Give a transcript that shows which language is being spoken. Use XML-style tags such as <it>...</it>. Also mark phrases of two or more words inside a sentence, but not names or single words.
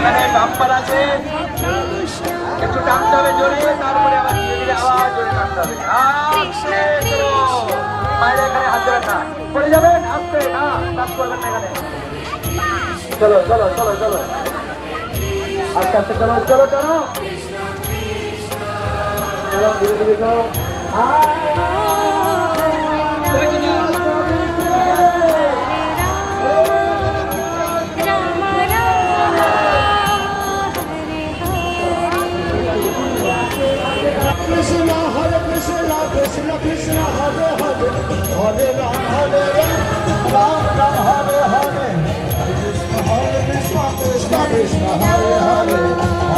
<bn>বাম্পার আছে, একটু টানতে হবে জোরে, তারপরে আবার ধীরে ধীরে আবার জোরে টানতে হবে। মায়ের এখানে হাত দেবেন না, পড়ে যাবেন, আসতে না, কাজ করবেন না এখানে। চলো চলো চলো চলো, আস্তে আস্তে চলো চলো চলো চলো, ধীরে ধীরে চলো।</bn> <sa>कृष्ण हरे कृष्ण कृष्ण कृष्ण हरे हरे हरे राम हरे राम राम हरे हरे हरे कृष्ण कृष्ण कृष्ण हरे हरे</sa>